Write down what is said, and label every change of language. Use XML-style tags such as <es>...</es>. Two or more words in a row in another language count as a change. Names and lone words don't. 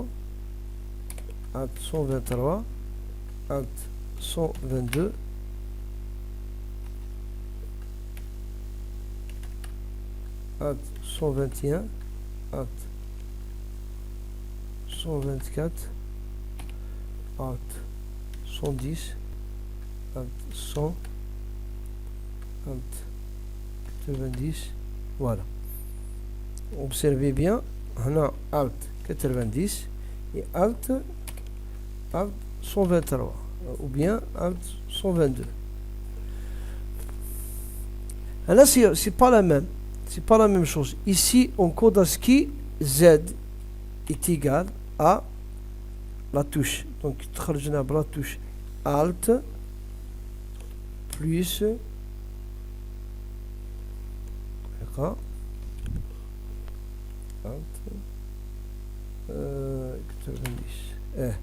<fr>Alt 123, Alt 122, Alt 121, Alt 124, alt 110, alt 100, alt 90. Voilà. Observez bien, on a alt 90 et alt 123 ou bien alt 122. Et là, c'est pas la même. C'est pas la même chose. Ici, on code ASCII Z est égal à la touche. Donc, la touche Alt plus Alt 90.</fr>